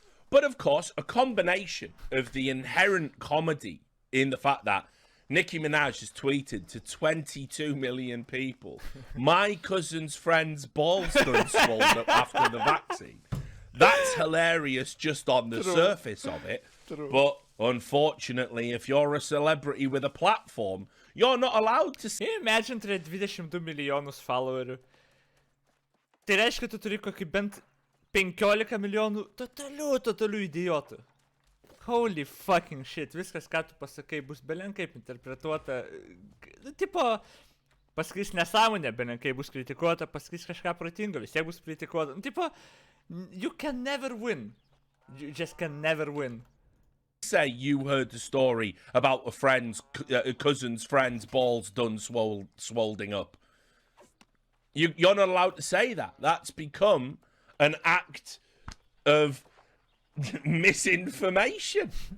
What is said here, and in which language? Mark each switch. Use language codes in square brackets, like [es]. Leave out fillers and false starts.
[en] But of course, a combination of the inherent comedy in the fact that Nicki Minaj has tweeted to 22 million people, my cousin's friend's balls done swelled up after the vaccine. That's hilarious just on the surface of it. True. But unfortunately, if you're a celebrity with a platform, you're not allowed to Can you imagine [lt] turėti 22 milijonus followerių? Tai reiškia, tu turi kokį bent 15 milijonų totalių idiotų. [en] Holy fucking shit, [lt] viskas, ką tu pasakai, bus belenkaip interpretuota. Tipo, pasakys nesąmonė, belenkai bus kritikuota, pasakys kažką protingo, vis tiek bus kritikuota. [en] Tipo, you can never win. You just can never win. Say you heard the story about a cousin's friend's balls done swolding up. You're not allowed to say that. That's become an act of misinformation.